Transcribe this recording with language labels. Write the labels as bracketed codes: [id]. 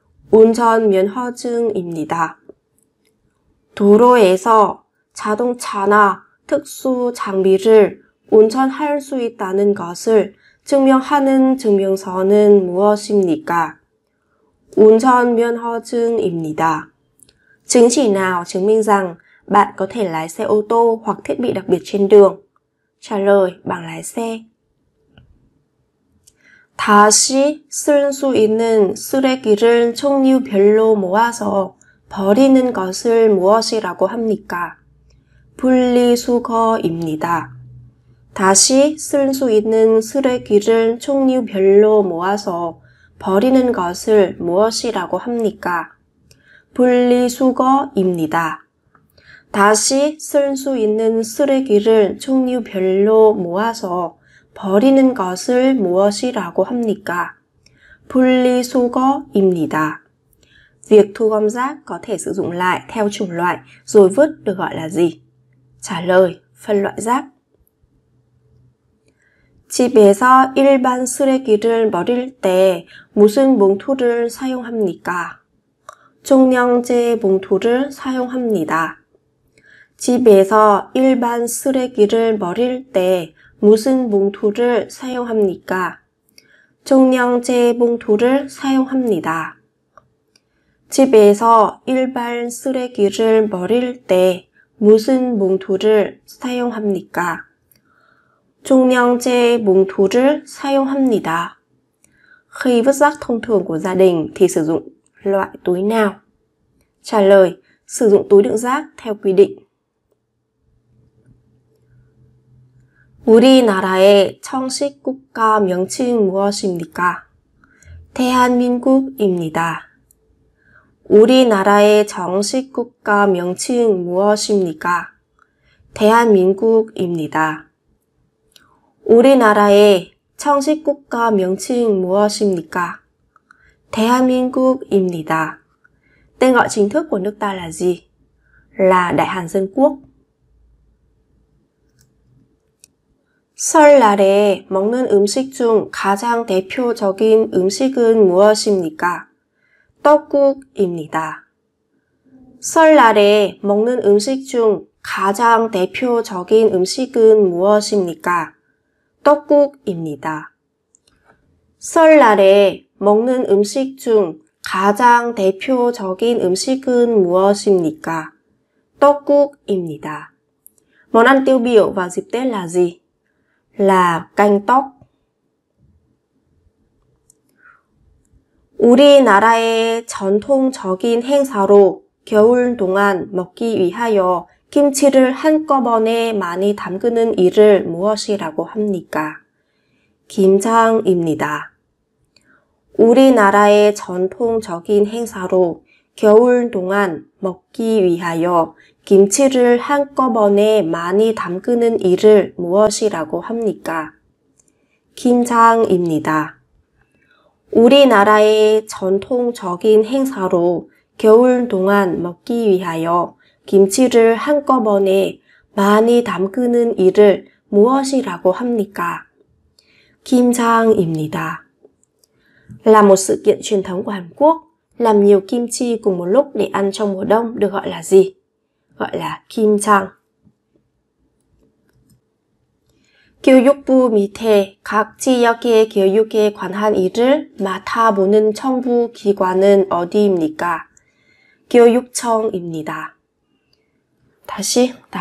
[ko] 운전면허증입니다. 도로에서 자동차나 특수 장비를 운전할 수 있다는 것을 증명하는 증명서는 무엇입니까? 운전면허증입니다. [vi] Chứng chỉ nào chứng minh rằng bạn có thể lái xe ô tô hoặc thiết bị đặc biệt trên đường? Trả lời: bằng lái xe. [ko] 다시 쓸 수 있는 쓰레기를 종류별로 모아서 버리는 것을 무엇이라고 합니까? 분리수거입니다. 다시 쓸 수 있는 쓰레기를 종류별로 모아서 버리는 것을 무엇이라고 합니까? 분리수거입니다. 다시 쓸 수 있는 쓰레기를 종류별로 모아서 버리는 것을 무엇이라고 합니까? 분리수거입니다. [vi] Việc thu gom rác có thể sử dụng lại theo chủng loại rồi vứt được gọi là gì? Trả lời: phân loại rác. [ko] 집에서 일반 쓰레기를 버릴 때 무슨 봉투를 사용합니까? 종량제 봉투를 사용합니다. 집에서 일반 쓰레기를 버릴 때 무슨 봉투를 사용합니까? 종량제 봉투를 사용합니다. 집에서 일반 쓰레기를 버릴 때 무슨 봉투를 사용합니까? 종량제 봉투를 사용합니다. [vi] Khi vứt rác thông thường của gia đình thì sử dụng loại túi nào? Trả lời: sử dụng túi đựng rác theo quy định. [ko] 우리나라의 정식 국가 명칭은 무엇입니까? 대한민국입니다. 우리나라의 정식 국가 명칭은 무엇입니까? 대한민국입니다. 우리나라의 정식 국가 명칭 무엇입니까? 대한민국입니다. [vi] Tên gọi chính thức của nước ta là gì? Là Đại Hàn Dân Quốc. [ko] 설날에 먹는 음식 중 가장 대표적인 음식은 무엇입니까? 떡국입니다. 설날에 먹는 음식 중 가장 대표적인 음식은 무엇입니까? 떡국입니다. 설날에 먹는 음식 중 가장 대표적인 음식은 무엇입니까? 떡국입니다. [vi] Món ăn tiêu biểu vào dịp Tết là gì? Là canh tóc. [ko] 우리나라의 전통적인 행사로 겨울 동안 먹기 위하여 김치를 한꺼번에 많이 담그는 일을 무엇이라고 합니까? 김장입니다. 우리나라의 전통적인 행사로 겨울 동안 먹기 위하여 김치를 한꺼번에 많이 담그는 일을 무엇이라고 합니까? 김장입니다. 우리나라의 전통적인 행사로 겨울 동안 먹기 위하여 김치를 한꺼번에 많이 담그는 일을 무엇이라고 합니까? 김장입니다. [vi] Là một sự kiện truyền thống của Hàn Quốc, làm nhiều kim chi cùng một lúc để ăn trong mùa đông được gọi là gì? Gọi là 김장. [ko] 교육부 밑에 각 지역의 교육에 관한 일을 맡아보는 정부 기관은 어디입니까? 교육청입니다. 다시.